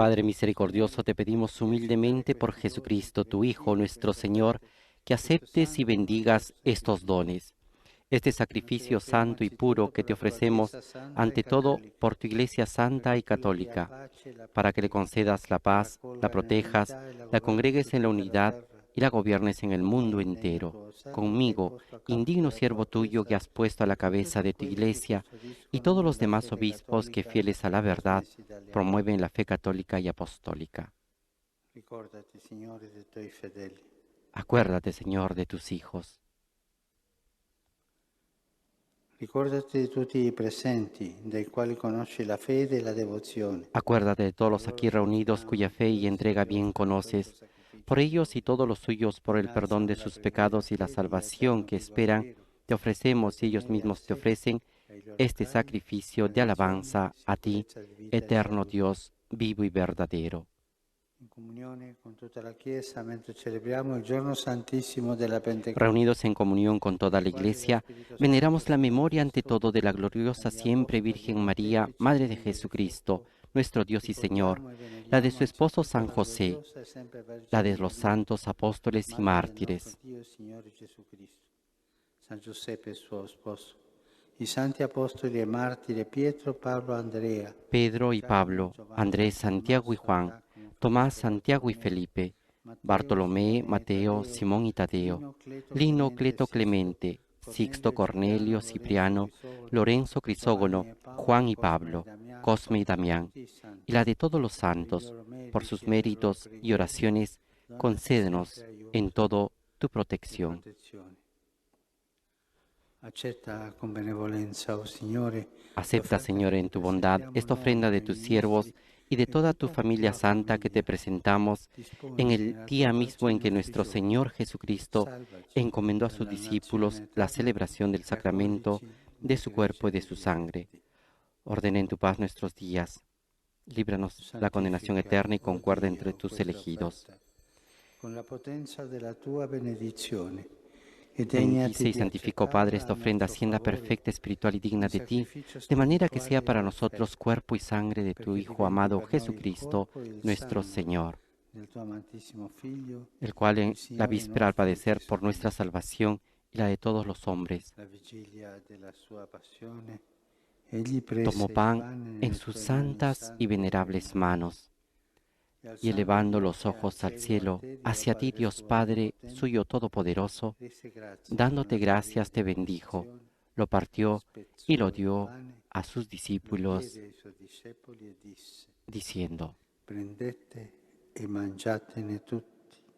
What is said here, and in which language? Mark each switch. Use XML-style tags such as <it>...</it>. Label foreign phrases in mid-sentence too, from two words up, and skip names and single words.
<es>Padre misericordioso, te pedimos humildemente por Jesucristo, tu Hijo, nuestro Señor, que aceptes y bendigas estos dones, este sacrificio santo y puro que te ofrecemos, ante todo por tu Iglesia santa y católica, para que le concedas la paz, la protejas, la congregues en la unidad y la gobiernes en el mundo entero. Conmigo, indigno siervo tuyo que has puesto a la cabeza de tu Iglesia, y todos los demás obispos que, fieles a la verdad, promueven la fe católica y apostólica. Acuérdate, Señor, de tus hijos.</es> <it>Ricordati di tutti i presenti, dei quali conosci la fede e la devozione.</it> <es>Acuérdate de todos los aquí reunidos cuya fe y entrega bien conoces. Por ellos y todos los suyos, por el perdón de sus pecados y la salvación que esperan, te ofrecemos y ellos mismos te ofrecen este sacrificio de alabanza a ti, eterno Dios, vivo y verdadero. Reunidos en comunión con toda la Iglesia, veneramos la memoria ante todo de la gloriosa siempre Virgen María, Madre de Jesucristo, nuestro Dios y Señor, la de su esposo San José, la de los santos apóstoles y mártires,</es> <it>San Giuseppe suo sposo, i santi apostoli e martiri Pietro, Pablo, Andrea,</it> <es>Pedro y Pablo, Andrés, Santiago y Juan, Tomás, Santiago y Felipe, Bartolomé, Mateo, Simón y Tadeo, Lino, Cleto, Clemente, Sixto, Cornelio, Cipriano, Lorenzo, Crisógono, Juan y Pablo, Cosme y Damián, y la de todos los santos, por sus méritos y oraciones, concédenos en todo tu protección.</es> <it>Acepta con benevolenza, oh Signore,</it> <es>Acepta, Señor, en tu bondad esta ofrenda de tus siervos y de toda tu familia santa que te presentamos en el día mismo en que nuestro Señor Jesucristo encomendó a sus discípulos la celebración del sacramento de su cuerpo y de su sangre. Ordena en tu paz nuestros días. Líbranos la condenación eterna y concuerda entre tus elegidos.</es> <it>con la potenza della tua benedizione.</it> <es>Bendice y santifica, oh Padre, esta ofrenda, hacienda perfecta, espiritual y digna de ti, de manera que sea para nosotros cuerpo y sangre de tu Hijo amado Jesucristo, nuestro Señor, el cual en la víspera al padecer por nuestra salvación y la de todos los hombres, tomó pan en sus santas y venerables manos, y elevando los ojos al cielo, hacia ti, Dios Padre, suyo todopoderoso, dándote gracias, te bendijo, lo partió y lo dio a sus discípulos, diciendo:</es> <it>prendete e mangiatene tutti.</it>